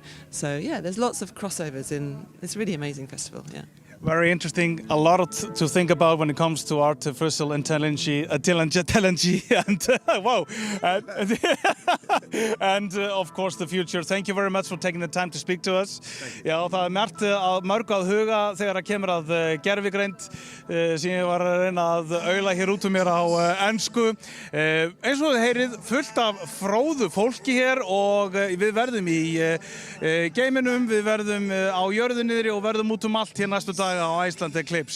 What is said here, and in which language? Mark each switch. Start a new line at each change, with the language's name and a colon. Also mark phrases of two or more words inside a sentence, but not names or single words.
English: So yeah, there's lots of crossovers in. It's a really amazing festival. Yeah. Very interesting. A lot to think about when it comes to artificial intelligence and wow, and of course the future. Thank you very much for taking the time to speak to us.
Icelandic: Já, það mörgu að huga þegar kemur að gervigreind sem ég var að reyna að aula hér út mér á ensku. Eins og þið heyrið, fullt af fróðu fólki hér, og við verðum í geiminum, við verðum á jörðinni og verðum út allt hér næstu dag á Iceland Eclipse.